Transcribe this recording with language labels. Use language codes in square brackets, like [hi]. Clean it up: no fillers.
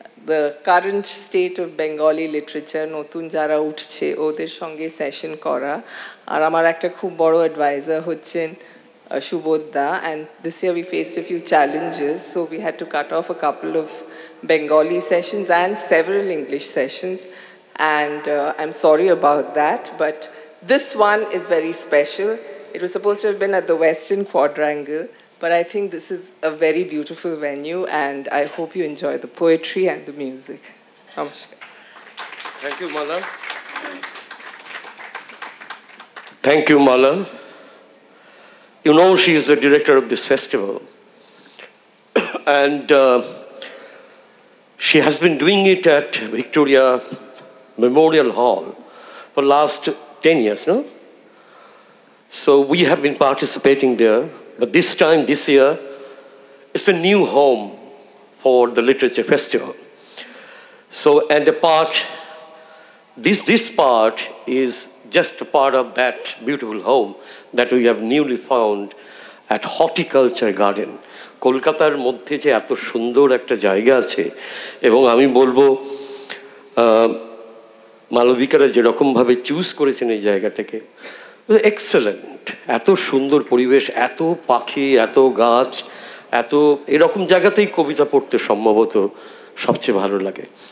[en] the current state of Bengali literature [bn] নতুন যারা উঠছে ওদের সঙ্গে সেশন করা আর আমার একটা খুব বড় অ্যাডভাইজার হচ্ছেন [en] Shubodha, and this year we faced a few challenges, so we had to cut off a couple of Bengali sessions and several English sessions, and I'm sorry about that, but this one is very special. It was supposed to have been at the Western Quadrangle, but I think this is a very beautiful venue, and I hope you enjoy the poetry and the music. Namaskar. Thank you, Mala. Thank you, Mala. You know, she is the director of this festival. And she has been doing it at Victoria Memorial Hall for the last 10 years, no? So we have been participating there. But this time, this year, it's a new home for the Literature Festival. So, and the part, this part is just a part of that beautiful home that we have newly found at Horticulture Garden. [bn] কলকাতার মধ্যে যে এত সুন্দর একটা জায়গা আছে এবং আমি বলবো মালবিকারা যেরকমভাবে চুজ করেছেন এই জায়গাটাকে এক্সেলেন্ট, এত সুন্দর পরিবেশ, এত পাখি, এত গাছ, এত এরকম জায়গাতেই কবিতা পড়তে সম্ভবত সবচেয়ে ভালো লাগে।